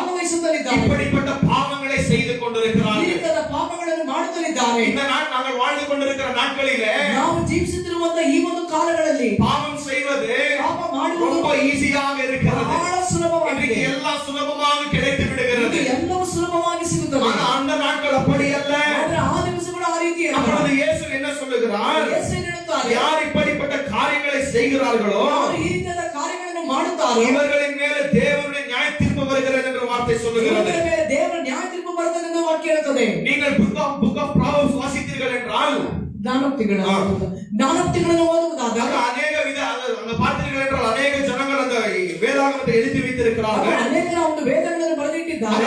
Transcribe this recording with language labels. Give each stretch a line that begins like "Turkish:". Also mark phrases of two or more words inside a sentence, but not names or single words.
Kannada: ಅನುಭವಿಸುತ್ತಲಿದ್ದಾರೆ,
Tamil: இப்படிப்பட்ட பாவங்களை செய்து
Kannada: ಈ
Tamil: கொண்டிருக்கிறார்கள்.
Kannada: ರೀತಿಯಾದ ಪಾಪಗಳನ್ನು ಮಾಡುತ್ತಲಿದ್ದಾರೆ.
Tamil: இந்த நாள் நாங்கள் வாழ்ந்து கொண்டிருக்கிற நாட்களிலே
Kannada: ನಾವು ಜೀವಿಸುತ್ತಿರುವಂತಹ ಈ ಒಂದು ಕಾಲಗಳಲ್ಲಿ
Tamil: பாவம் செய்வது
Kannada: ಪಾಪ ಮಾಡುವುದು
Tamil: ரொம்ப ஈஸியாக இருக்கிறது.
Kannada: ಬಹಳ ಸುಲಭವಾಗಿದೆ.
Tamil: இன்னைக்கு எல்லாம் சுலபமாக கிடைத்து விடுகிறது.
Kannada: ಇದು ಎಲ್ಲವೂ ಸುಲಭವಾಗಿ ಸಿಗುತ್ತದೆ.
Tamil: ஆனா அந்த நாட்கள் அப்படி அல்ல.
Kannada: ಆದರೆ ಆ ದಿವಸಗಳು ಆ ರೀತಿ ಅಲ್ಲ.
Tamil: அப்பொழுது இயேசு என்ன சொல்லுகிறார்?
Kannada: ಯೇಸು ಹೇಳುತ್ತಾರೆ,
Tamil: யார் இப்படிப்பட்ட காரியங்களை செய்கிறார்களோ
Kannada: ಯಾರು ಈ ರೀತಿಯಾದ ಕಾರ್ಯಗಳನ್ನು ಮಾಡುತ್ತಾರೋ
Tamil: இவர்களின் மேலே தேவனுடைய நியாய தீர்ப்பு வருகிறது என்ற வார்த்தை சொல்லுகிறது.
Kannada: ಇವರ ಮೇಲೆ ದೇವರ ನ್ಯಾಯ ತೀರ್ಪು ಬರುತ್ತದೆ ಎಂದು ವಾಕ್ಯ ಹೇಳುತ್ತದೆ.
Tamil: நீங்கள் புக் ஆஃப் ப்ராவர்ப்ஸ் வாசித்தீர்கள் என்றால்
Kannada: ಜ್ಞಾನೋಕ್ತಿಗಳನ್ನು ಓದುವುದಾದಾಗ
Tamil: அநேக வித அங்க பார்த்தீர்கள் என்றால் அநேக ஜனங்கள் அந்த வேதாகமத்தை எழுதி வைத்திருக்கிறார்கள்.
Kannada: ಅನೇಕರ ಒಂದು ವೇದಗಳನ್ನು ಬರೆದಿಟ್ಟಿದ್ದಾರೆ,